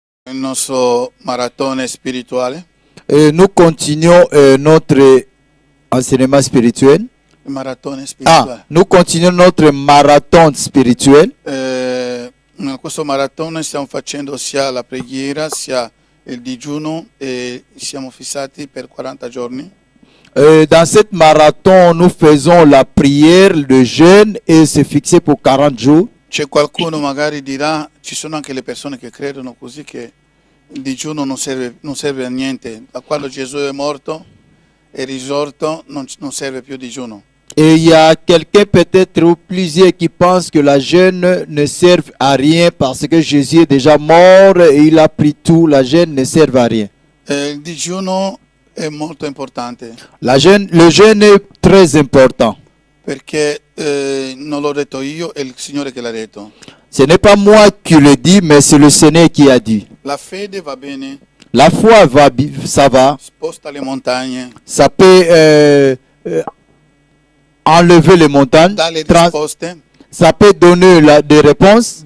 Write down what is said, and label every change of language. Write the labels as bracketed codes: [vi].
[it] Il nostro maratone spirituale. [fr] Nous continuons notre enseignement spirituel. [it] Il maratone spirituale. [fr] Nous continuons notre marathon spirituel. [it] In questo maratone stiamo facendo sia la preghiera sia il digiuno e siamo fissati per 40 giorni. [fr] Dans cette marathon, nous faisons la prière, le jeûne et c'est fixé pour 40 jours. [it] C'è qualcuno magari dirà, ci sono anche le persone che credono così che il digiuno non serve a niente. Da quando Gesù è morto e risorto non serve più digiuno. [fr] Et il y a quelqu'un peut-être ou plusieurs qui pensent que la jeûne ne sert à rien parce que Jésus est déjà mort et il a pris tout. La jeûne ne sert à rien. [it] Il digiuno è molto importante. [fr] Le jeûne est très important. [it] Perché non l'ho detto io, è il Signore che l'ha detto. [fr] Ce n'est pas moi qui le dis, mais c'est le Seigneur qui a dit. [it] La fede va bene. [fr] La foi va, ça va. [it] Sposta le montagne. [fr] Ça peut enlever les montagnes. [it] Dà le risposte. [fr] Ça peut donner des réponses.